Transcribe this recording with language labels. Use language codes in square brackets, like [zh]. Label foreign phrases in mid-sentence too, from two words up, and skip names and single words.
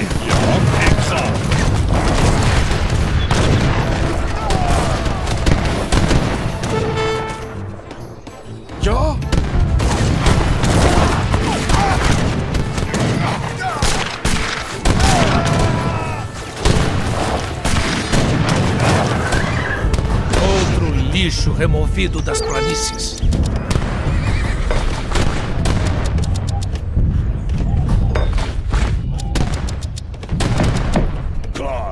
[nl] Ja, ik ga. Ja. [pt] Outro lixo removido das planícies. [nl] Klaar.